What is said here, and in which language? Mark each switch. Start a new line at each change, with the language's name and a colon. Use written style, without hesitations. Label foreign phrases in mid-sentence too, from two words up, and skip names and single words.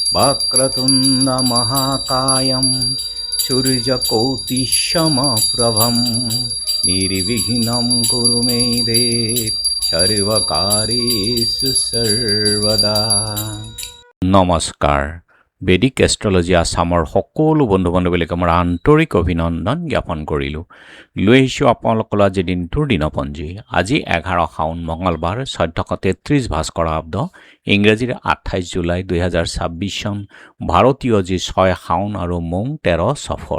Sanskrit: वक्रतुण्ड महाकायं सूर्यकोटिसमप्रभं निर्विघ्नं कुरु मे देव सर्वकार्येषु सर्वदा।
Assamese: নমস্কাৰ। বেদিক এষ্ট্ৰলজি আছামৰ সকলো বন্ধু বান্ধৱীক আমাৰ আন্তৰিক অভিনন্দন জ্ঞাপন কৰিলোঁ। লৈ আহিছোঁ আপোনালোকৰ আজি দিনটোৰ দিনপঞ্জী। আজি 11 শাওণ মঙলবাৰ 1433 ভাস্কৰাব্দ, ইংৰাজীৰ 28 জুলাই 2026 চন, ভাৰতীয় যি 6 শাওণ আৰু মং 13 সফৰ।